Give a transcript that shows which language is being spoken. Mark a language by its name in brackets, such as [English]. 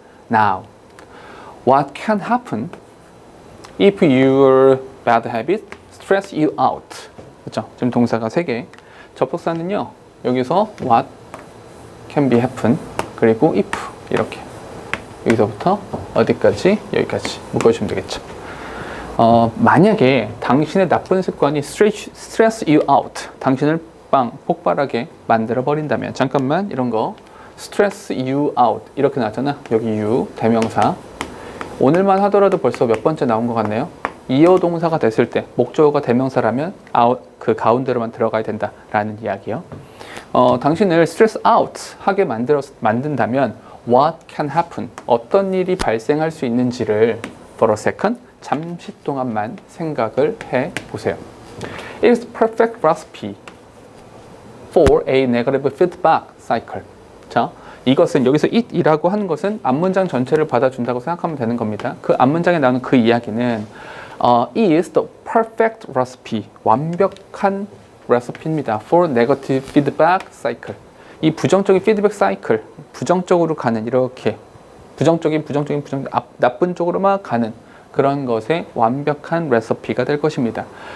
[English] Now, what can happen if your bad habit stress you out? [Korean] 그렇죠? 지금 동사가 3개. 접속사는요, 여기서 [English] what can be happen, [Korean] 그리고 if, 이렇게 여기서부터 어디까지? 여기까지 묶어주시면 되겠죠. 만약에 당신의 나쁜 습관이 [English] stress you out, [Korean] 당신을 폭발하게 만들어 버린다면, 잠깐만, 이런 거 stress you out 이렇게 나왔잖아. 여기 you 대명사, 오늘만 하더라도 벌써 몇 번째 나온 것 같네요. 이어 동사가 됐을 때 목적어가 대명사라면 그 가운데로만 들어가야 된다라는 이야기요. 당신을 [English] stress out [Korean] 하게 만든다면 [English] what can happen, [Korean] 어떤 일이 발생할 수 있는지를 [English] for a second. [Korean] 잠시 동안만 생각을 해 보세요. [English] It's perfect recipe for a negative feedback cycle. [Korean] 자, 이것은 여기서 it이라고 하는 것은 앞문장 전체를 받아준다고 생각하면 되는 겁니다. 그 앞문장에 나오는 그 이야기는 [English] is the perfect recipe. [Korean] 완벽한 레시피입니다. [English] for negative feedback cycle. [Korean] 이 부정적인 피드백 사이클, 부정적으로 가는 이렇게 부정적인 나쁜 쪽으로만 가는 그런 것의 완벽한 레시피가 될 것입니다.